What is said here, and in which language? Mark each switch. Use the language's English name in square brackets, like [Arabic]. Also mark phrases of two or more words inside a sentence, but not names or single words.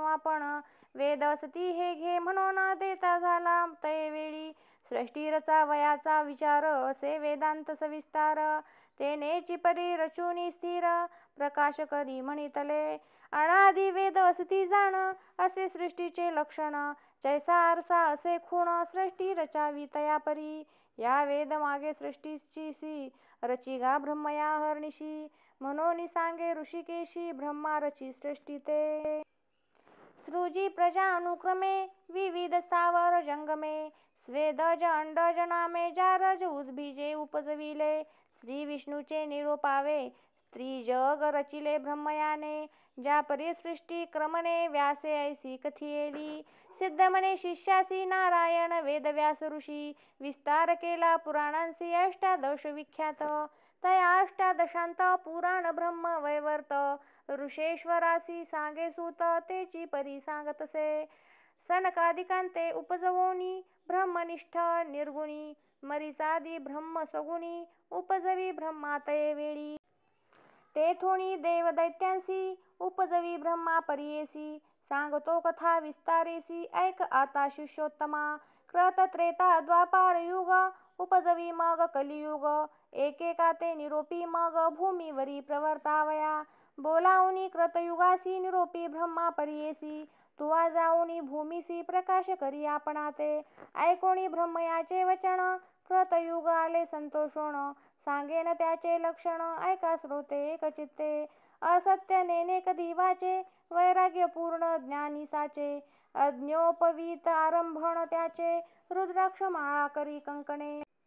[Marathi] आपण वेद असती हे घे म्हणून देता झाला तये वेळी सृष्टी रचावयाचा विचार असे वेदांत सविस्तार तेनेची परी रचूनी स्थिर प्रकाश करी म्हणितले अनादि वेद असती जाण असे सृष्टीचे लक्षण जैसा आरसा असे खूण सृष्टी रचावी तया परी या वेद मागे सृष्टीची रचिगा ब्रह्मया हरनिशी म्हणून सांगे ऋषिकेशी ब्रह्मा रची सृष्टी ते सृजी प्रजा अनुक्रमे विविध स्थावर जंगमे स्वेदज अंडज नामे जारज उद्भिजे उपजविले श्री विष्णूचे निरोपावे त्रिजग रचिले ब्रह्मयाने ज्या परी सृष्टी क्रमणे व्यासे ऐसी कथियेली सिद्ध म्हणे शिष्यासी नारायण वेदव्यास ऋषी विस्तार केला पुराणांसी अष्टादश विख्यात तया अष्टादशांत पुराण ब्रह्म वैवर्त ऋषेश्वरासी सांगे सूत तेची परी सांगतसे सनकादिकांते उपजवोनी ब्रह्मनिष्ठ निर्गुणी मरीचादी ब्रह्म सगुणी उपजवी ब्रह्मा तये वेळी तेथोनी देव दैत्यांसी उपजवी ब्रह्मा परियेसी सांगतो कथा विस्तारेसी ऐक आता शिष्योत्तमा कृत त्रेता द्वापार युग उपजवी मग कलियुग एकेका ते निरोपी मग भूमीवरी प्रवर्तावया बोलावनी कृतयुगासी निरोपी ब्रह्मा परियेसी तुवा जाऊनी भूमीसी प्रकाश करी आपणाते ऐकोणी ब्रह्मयाचे वचन कृतयुग आले संतोषोण सांगेन त्याचे लक्षण ऐका श्रोते एकचित्ते असत्य नेने कधी वाचे वैराग्य पूर्ण ज्ञानी साचे अज्ञोपवीत आरंभण त्याचे रुद्राक्ष माळा करी कंकणे